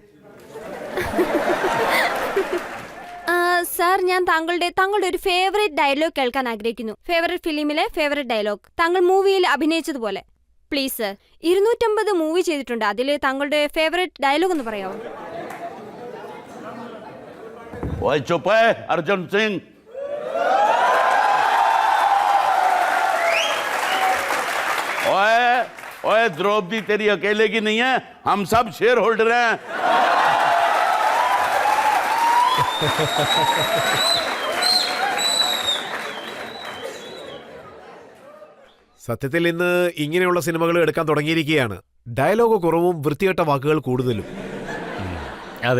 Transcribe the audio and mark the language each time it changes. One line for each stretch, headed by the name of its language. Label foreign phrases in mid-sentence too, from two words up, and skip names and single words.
Malayalam: സാർ, ഞാൻ താങ്കളുടെ ഒരു
English: favourite dialogue
Malayalam: കേൾക്കാൻ ആഗ്രഹിക്കുന്നു. ഫേവറേറ്റ് ഫിലിമിലെ
English: favourite dialogue,
Malayalam: താങ്കൾ മൂവിയിൽ അഭിനയിച്ചതുപോലെ.
English: please sir.
Malayalam: 250 മൂവി ചെയ്തിട്ടുണ്ട്. അതിൽ താങ്കളുടെ
English: favourite dialogue
Malayalam: ഒന്ന് പറയാമോ?
Hindi: ओए चुप है अर्जुन सिंह। ओए ओए द्रौपदी तेरी अकेले की नहीं है, हम सब
English: share holder
Hindi: हैं।
Malayalam: സത്യത്തിൽ ഇന്ന് ഇങ്ങനെയുള്ള സിനിമകൾ എടുക്കാൻ തുടങ്ങിയിരിക്കുകയാണ്. ഡയലോഗ് കുറവും വൃത്തികെട്ട വാക്കുകൾ കൂടുതലും. അതെ